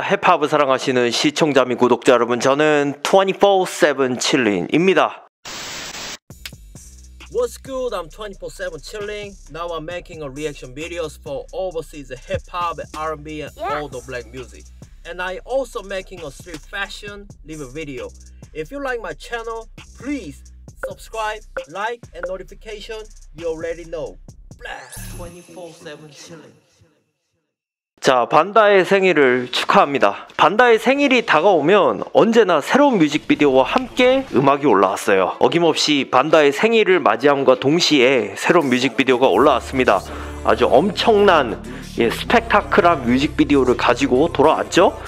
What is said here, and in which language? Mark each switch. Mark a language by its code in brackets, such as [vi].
[ko] 힙합을 사랑하시는 시청자 및 구독자 여러분, 저는 24/7 chilling입니다. [en] What's good? I'm 24/7 chilling. Now I'm making a reaction videos for overseas hip hop, R&B, and all the black music. And I also making a street fashion review video. If you like my channel, please subscribe, like, and notification. You already know. Blast 24/7 chilling. [ko] 자, 반다의 생일을 축하합니다. 반다의 생일이 다가오면 언제나 새로운 뮤직비디오와 함께 음악이 올라왔어요. 어김없이 반다의 생일을 맞이함과 동시에 새로운 뮤직비디오가 올라왔습니다. 아주 엄청난 스펙타클한 뮤직비디오를 가지고 돌아왔죠.